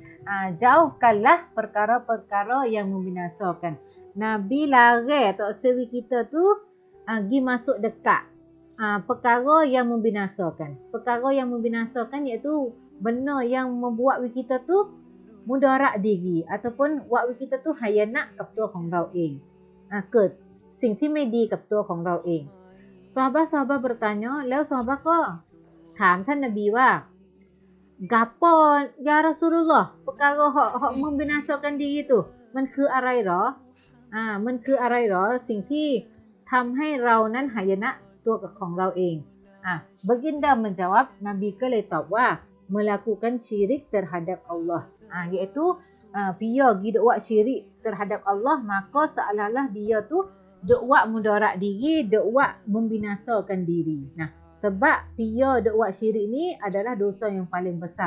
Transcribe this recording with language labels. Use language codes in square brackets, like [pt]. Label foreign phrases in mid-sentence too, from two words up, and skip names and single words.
[ms] Jauhkanlah perkara-perkara yang membinasakan. Nabi larang tok sewi kita tu pergi masuk dekat perkara yang membinasakan. Perkara yang membinasakan iaitu benda yang membuat kita tu mudarat diri ataupun buat kita tu [th] หายนะกับตัวของเราเอง [ms] เกิดสิ่งที่ไม่ดีกับตัวของเราเอง Sahabat-sahabat bertanya, [th] แล้ว sahabat ก็ถามท่านนบีว่า [ms] gapo [ar] ya Rasulullah [ms] perkara hak membinasakan diri tu [th] มันคืออะไรหรอมันคืออะไรหรอสิ่งที่ทำให้เรานั้นหายนะตัวของเราเอง [ms] Baginda menjawab, Nabi [th] ก็เลยตอบว่า [ms] melakukan syirik terhadap Allah iaitu dia pergi duk buat syirik terhadap Allah, maka seolah-olah dia tu duk buat mudarat diri, duk buat membinasakan diri. Sebab dia duk buat syirik ni adalah dosa yang paling besar.